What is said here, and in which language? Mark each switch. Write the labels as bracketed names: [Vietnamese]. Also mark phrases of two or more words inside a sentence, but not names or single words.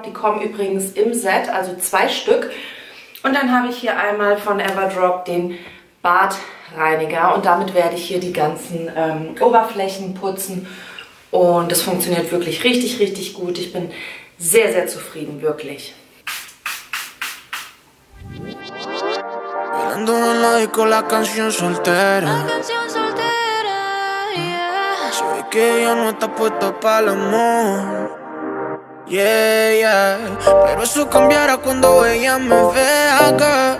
[German] Die kommen übrigens im Set, also 2 Stück. Und dann habe ich hier einmal von Everdrop den Badreiniger. Und damit werde ich hier die ganzen Oberflächen putzen. Und das funktioniert wirklich richtig, richtig gut. Ich bin sehr, sehr zufrieden, wirklich. [Spanish] Ando en la disco la canción soltera. La canción soltera, yeah. Se ve que ella no está puesta para el amor. [English] Yeah, yeah. [Spanish] Pero eso cambiará cuando ella me vea acá.